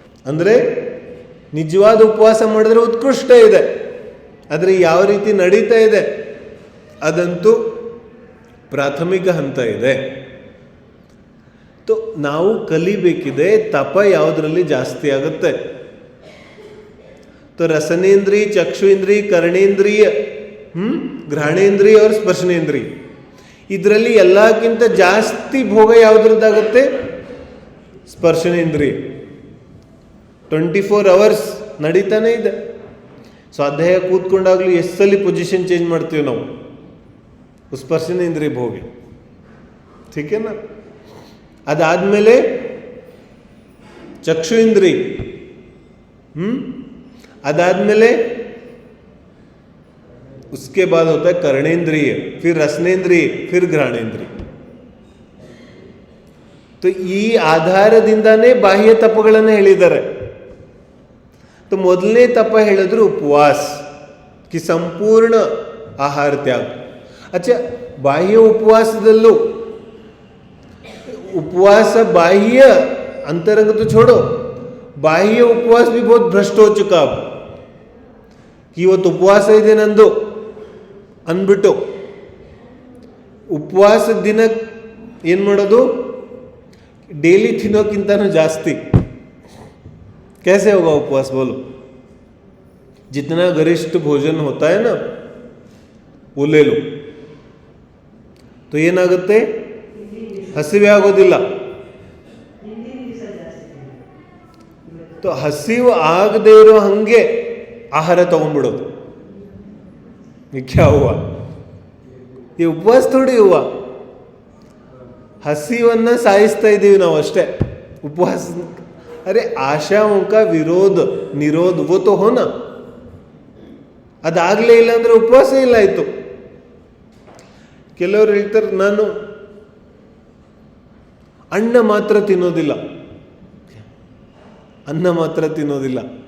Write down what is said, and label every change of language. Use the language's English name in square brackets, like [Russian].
[Kannada] ಅಂದರೆ ನಿಜವಾದ ಉಪವಾಸ ಮಾಡಿದ್ರೆ ಉತ್ಕೃಷ್ಟ ಇದೆ. ಆದರೆ ಯಾವ ರೀತಿ ನಡೀತಾ ಇದೆ ಅದಂತೂ ಪ್ರಾಥಮಿಕ ಹಂತ ಇದೆ. तो ನಾವು ಕಲಿಬೇಕಿದೆ ತಪ ಯಾವುದರಲ್ಲಿ ಜಾಸ್ತಿ ಆಗುತ್ತೆ. [Hindi] तो रसनेन्द्रिय, चक्षुइंद्रिय, कर्णेंद्रिय, घ्राणेंद्रिय और स्पर्शनेंद्रिय, [Kannada] ಇದರಲ್ಲಿ ಎಲ್ಲಕ್ಕಿಂತ ಜಾಸ್ತಿ ಭೋಗ ಯಾವುದ್ರದ್ದಾಗುತ್ತೆ? ಸ್ಪರ್ಶನೇಂದ್ರಿಯ. 24 ಅವರ್ಸ್ ನಡೀತಾನೆ ಇದೆ. ಸ್ವಾಧ್ಯಾಯ ಕೂತ್ಕೊಂಡಾಗ್ಲೂ ಎಷ್ಟಲ್ಲಿ ಪೊಸಿಷನ್ ಚೇಂಜ್ ಮಾಡ್ತೀವಿ ನಾವು, ಸ್ಪರ್ಶನೇಂದ್ರಿಯ ಭೋಗ. [Hindi] ठीक है ना? [Kannada] ಅದಾದ್ಮೇಲೆ ಚಕ್ಷು ಇಂದ್ರಿಯ, [Hindi] अदादमेले उसके बाद होता है कर्णेंद्रिय, फिर रसनेंद्रिय, फिर घ्राणेंद्रिय. [Kannada] तो ಈ ಆಧಾರದಿಂದಾನೇ ಬಾಹ್ಯ ತಪಗಳನ್ನು ಹೇಳಿದ್ದಾರೆ. तो ಮೊದಲನೇ ತಪ ಹೇಳಿದ್ರು ಉಪವಾಸ, [Hindi] कि संपूर्ण आहार त्याग. अच्छा, बाह्य उपवासदಲ್ಲೂ उपवास बाह्य अंतरंग तो छोड़ो, बाह्य उपवास भी बहुत भ्रष्ट हो चुका अब. [Kannada] कि ಇವತ್ತು ಉಪವಾಸ ಇದೆ ನಂದು ಅಂದ್ಬಿಟ್ಟು ಉಪವಾಸ ದಿನ ಏನು ಮಾಡೋದು, ಡೈಲಿ ತಿನ್ನೋಕ್ಕಿಂತನೂ ಜಾಸ್ತಿ. [Hindi] कैसे होगा उपवास बोलो? जितना गरिष्ठ भोजन होता है ना वो ले लो, तो [Kannada] ಏನಾಗುತ್ತೆ, ಹಸಿವೆ ಆಗೋದಿಲ್ಲ. तो ಹಸಿವು ಆಗದೆ ಇರೋ ಹಂಗೆ ಆಹಾರ ತಗೊಂಡ್ಬಿಡೋದು. [Hindi] क्या हुआ? ये उपवास थोड़ी हुआ. [Kannada] ಹಸಿವನ್ನ ಸಾಯಿಸ್ತಾ ಇದ್ದೀವಿ ನಾವು ಅಷ್ಟೇ. [Hindi] उपवास, अरे आशाओं का विरोध निरोध वो तो होना. [Kannada] ಅದಾಗಲೇ ಇಲ್ಲ ಅಂದರೆ ಉಪವಾಸ ಇಲ್ಲ ಆಯಿತು. ಕೆಲವರು ಹೇಳ್ತಾರೆ ನಾನು ಅನ್ನ ಮಾತ್ರ ತಿನ್ನೋದಿಲ್ಲ, ಅನ್ನ ಮಾತ್ರ ತಿನ್ನೋದಿಲ್ಲ.